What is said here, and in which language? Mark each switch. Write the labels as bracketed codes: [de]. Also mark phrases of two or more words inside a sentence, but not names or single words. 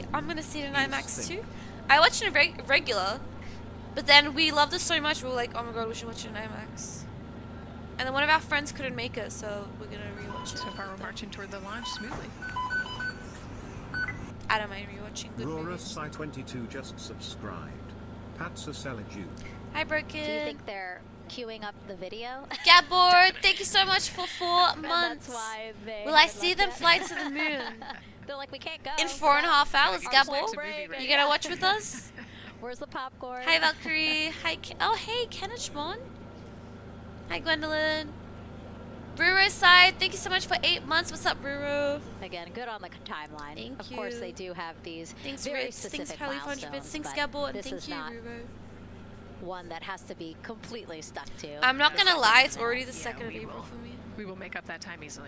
[en] I'm gonna see it in IMAX too. I watched it in regular, but then we loved it so much we were like, oh my god, we should watch it in IMAX. And then one of our friends couldn't make it, so we're gonna rewatch it. So far, we're marching toward the launch smoothly. I don't mind rewatching good movies. Rora 22 just subscribed. Patsa Selaju. Hi, Broken. Do you think they're queuing up the video? Gabboard, thank you so much for 4 months. That's why they Will I see them fly to the moon? They're like, we can't go. In 4.5 hours, Gabboard. Right You gonna watch with us? Where's the popcorn? Hi, Valkyrie. Hi, oh hey, Kenishmon. Hi, Gwendolyn. Bruro side, thank you so much for 8 months. What's up, Bruro? Again, good on the timeline. Thank of you. course, they do have these Thanks, very Ritz. specific Thanks, Pally, for 100 bits. Thanks, but Gabboard, and this thank is you, not Bruro. one that has to be completely stuck to. I'm not gonna lie, it's already the 2nd of April for me. We will make up that time easily.